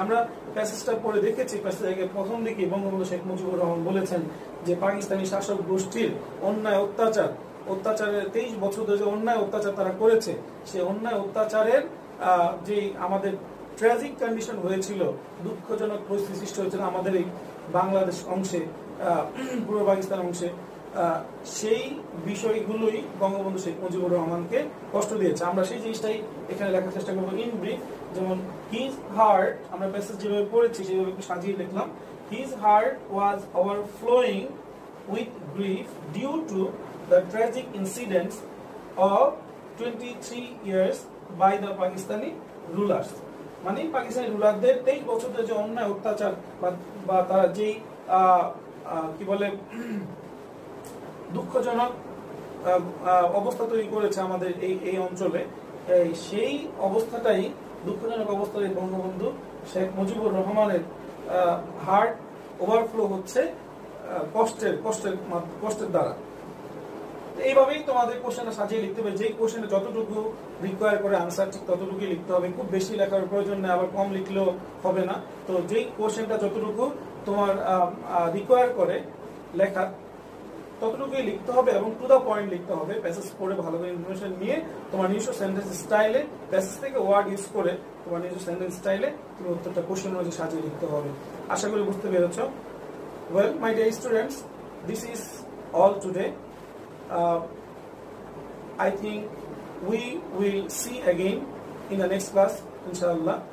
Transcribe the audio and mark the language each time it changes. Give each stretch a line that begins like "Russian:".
Bangla: আমরা প্যাসেজটা পড়ে দেখেছি, প্যাসেজের প্রথম দিকে বঙ্গবন্ধু শেখ মুজিবুর রহমান বলেছেন যে পাকিস্তানি শাসক গোষ্ঠীর অন্যায় অত্যাচারের 23 বছর ধরে যে অন্যায় অত্যাচার তারা করেছে, সেই অন্যায় অত্যাচারের যে আমাদের ট্র্যাজিক কন্ডিশন হয়েছিল, দুঃখজনক পরিস্থিতি সৃষ্টি হয়েছিল আমাদের এই বাংলাদেশ অংশে, পূর্ব পাকিস্তান অংশে, সেই বিষয়গুলোই বঙ্গবন্ধু শেখ মুজিবুর রহমানকে কষ্ট দিয়েছে। আমরা সেই জিনিসটাই এখানে লেখার চেষ্টা করবো
English: In brief.
Bangla: যেমন
English: his heart,
Bangla: আমরা প্যাসেজ যেভাবে পড়েছি সেভাবে একটু সাজিয়ে লিখলাম।
English: His heart was overflowing with grief due to the tragic incidents of 23 years by the Pakistani rulers.
Bangla: মানে পাকিস্তানি রুলারদের 23 বছর ধরে যে অন্যায় অত্যাচার বা তারা যেই কি বলে দুঃখজনক অবস্থা তৈরি করেছে আমাদের এই অঞ্চলে, সেই অবস্থাটাই দুঃখজনক অবস্থায় বঙ্গবন্ধু শেখ মুজিবুর রহমানের হার্ট ওভারফ্লো হচ্ছে কষ্টের দ্বারা। এইভাবেই তোমাদের কোশ্চেনটা সাজিয়ে লিখতে হবে। যে কোশ্চেনে যতটুকু রিকোয়ার করে আনসার ঠিক ততটুকুই লিখতে হবে, খুব বেশি লেখার প্রয়োজন নেই, আবার কম লিখলেও হবে না। তো যেই কোশ্চেনটা যতটুকু তোমার রিকোয়ার করে লেখার ততটুকুই লিখতে হবে এবং
English: to the point
Bangla: লিখতে হবে। প্যাসেজ পড়ে ভালো করে ইনফরমেশন নিয়ে তোমার নিজস্ব সেন্টেন্স স্টাইলে, প্যাসেজ থেকে ওয়ার্ড ইউজ করে তোমার নিজস্ব সেন্টেন্স স্টাইলে তুমি উত্তরটা কোশ্চেন অনুযায়ী সাজিয়ে লিখতে হবে। আশা করি বুঝতে পেরেছ।
English: Well, my dear students, this is all today. I think we will see again in the next class, inshallah.